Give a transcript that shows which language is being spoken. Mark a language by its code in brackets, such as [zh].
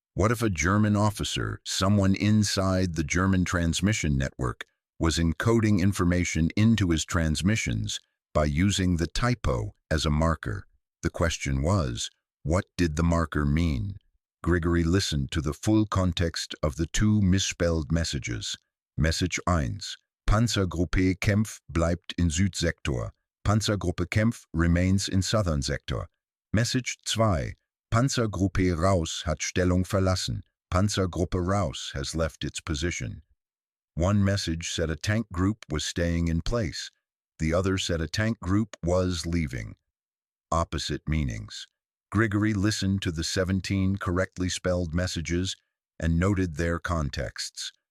[en] What if a German officer, someone inside the German transmission network, was encoding information into his transmissions by using the typo as a marker? The question was, what did the marker mean? Grigory listened to the full context of the two misspelled messages. Message 1. [de] Panzergruppe Kämpf bleibt in Südsektor. [en] Panzergruppe Kämpf remains in Southern Sector. Message 2. [de] Panzergruppe Raus hat Stellung verlassen. [en] Panzergruppe Raus has left its position. One message said a tank group was staying in place. The other said a tank group was leaving. Opposite meanings. Grigory listened to the 17 correctly spelled messages and noted their contexts.